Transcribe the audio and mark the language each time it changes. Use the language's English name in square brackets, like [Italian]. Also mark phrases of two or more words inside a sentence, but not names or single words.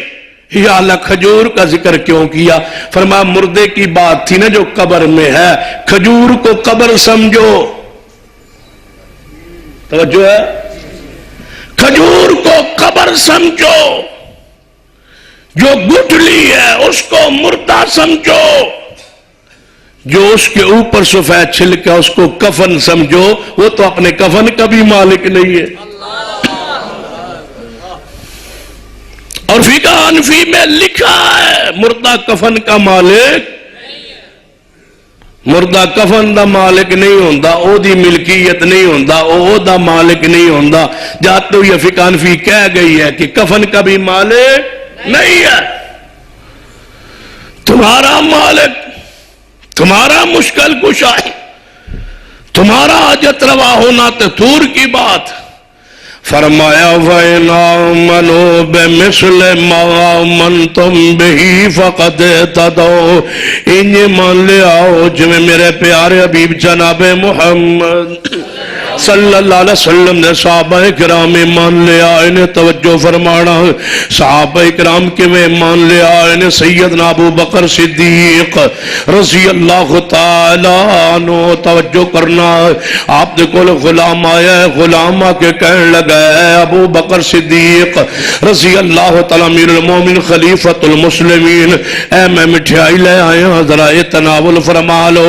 [Arabic] یا اللہ [Urdu] کھجور کا ذکر کیوں کیا؟ فرمایا مردے کی بات تھی نا جو قبر میں ہے، کھجور کو قبر سمجھو، توجہ ہے، کھجور کو قبر سمجھو، جو گٹھلی ہے اس کو مردہ سمجھو، جو اس کے اوپر سفید چھلکا اس کو کفن سمجھو، وہ تو اپنے کفن کا بھی مالک نہیں ہے۔ اور فقہ حنفی میں لکھا ہے مردہ کفن کا مالک، [Punjabi] مردہ کفن دا مالک نہیں ہوندا، او دی ملکیت نہیں ہوندا، او دا مالک نہیں ہوندا۔ [Urdu] جہاں تو یہ فقہ حنفی کہہ گئی ہے کہ کفن کا بھی مالک نہیں ہے۔ تمہارا مالک، تمہارا مشکل کشا ہے، تمہارا حاجت روا ہونا تو دور کی بات۔ [Arabic] فرمایا وَإِنْ آمَنُوا بِمِثْلِ مَا آمَنْتُمْ بِهِ فَقَدْ اهْتَدَوْا، [Urdu] انہیں مان لے آؤ جو میرے پیارے حبیب جناب محمد [Arabic] صلی اللہ علیہ وسلم [Urdu] نے صحابہ کرام مان لیا۔ انہیں توجہ فرمانا، صحابہ کرام کے میں مان لیا۔ انہیں سیدنا ابو بکر صدیق [Arabic] رضی اللہ تعالی عنہ، [Urdu] توجہ کرنا، آپ دیکھو غلام آیا ہے، غلام آ کے کہنے لگا ہے ابو بکر صدیق [Arabic] رضی اللہ تعالی امیر المومن خلیفۃ المسلمین، [Punjabi] اے میں مٹھائی لے آیا، [Urdu] ذرا تناول فرما لو۔